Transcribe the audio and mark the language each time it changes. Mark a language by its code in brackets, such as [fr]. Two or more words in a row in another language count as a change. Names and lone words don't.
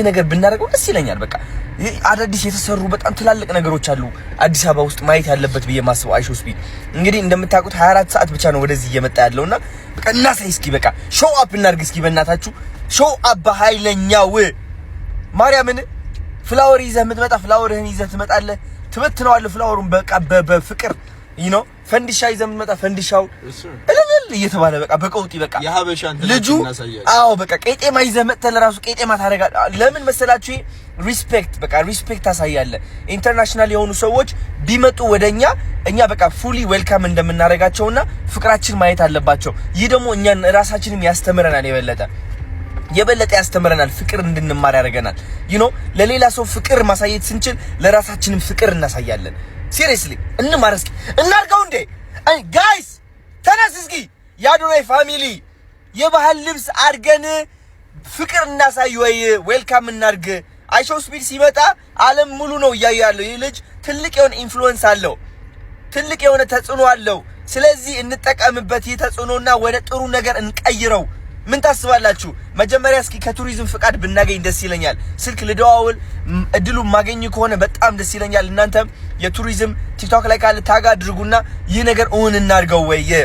[am] ነገር ብናደርገው ደስ ይለኛል በቃ አዳዲስ የተሰሩ በጣም ትላልቅ ነገሮች አሉ አዲስ አበባ ውስጥ ማየት ያለበት ብዬ ማስበው አይሾ ስፒድ እንግዲህ እንደምታውቁት 24 ሰዓት ብቻ ነው ወደዚህ እየመጣ ያለውና በቃ እናሳይ እስኪ በቃ [en] show up [am] እናድርግ እስኪ በእናታችሁ [en] show up [am] በኃይለኛው ማርያምን ፍላወር ይዘህ የምትመጣ ፍላወርህን ይዘህ ትመጣለህ ትበትነዋለህ ፍላወሩን በቃ በፍቅር [en] you know [am] ፈንዲሻ ይዘህ የምትመጣ ፈንዲሻው እልል እየተባለ በቃ በቀውጢ በቃ የሀበሻን ልጁ አዎ በቃ ቄጤማ ይዘህ መጥተህ ለራሱ ቄጤማ ታደርጋለህ ለምን መሰላችሁ ሪስፔክት በቃ ሪስፔክት ታሳያለህ ኢንተርናሽናል የሆኑ ሰዎች ቢመጡ ወደኛ እኛ በቃ [en] fully welcome [am] እንደምናደርጋቸውና ፍቅራችን ማየት አለባቸው ይህ ደግሞ እኛን ራሳችንም ያስተምረናል የበለጠ ያስተምረናል ፍቅር እንድንማር ያደርገናል [en] you know [am] ለሌላ ሰው ፍቅር ማሳየት ስንችል ለራሳችንም ፍቅር እናሳያለን ሲሪየስሊ እንማር እስኪ እናርጋው እንዴ ጋይስ ተነስ እስኪ ያዶናይ ፋሚሊ የባህል ልብስ አድርገን ፍቅር እናሳይ ወይ ዌልካም እናርግ አይሾ ስፒድ ሲመጣ ዓለም ሙሉ ነው ያያለው ይሄ ልጅ ትልቅ የሆነ ኢንፍሉዌንስ አለው ትልቅ የሆነ ተጽዕኖ አለው ስለዚህ እንጠቀምበት የተጽዕኖና ወደ ጥሩ ነገር እንቀይረው ምን ታስባላችሁ መጀመሪያ እስኪ ከቱሪዝም ፍቃድ ብናገኝ ደስ ይለኛል ስልክ ልደዋውል እድሉ ማገኝ ከሆነ በጣም ደስ ይለኛል እናንተም የቱሪዝም ቲክቶክ ላይ ካለ ታግ አድርጉና ይህ ነገር ኦን እናርገው ወይ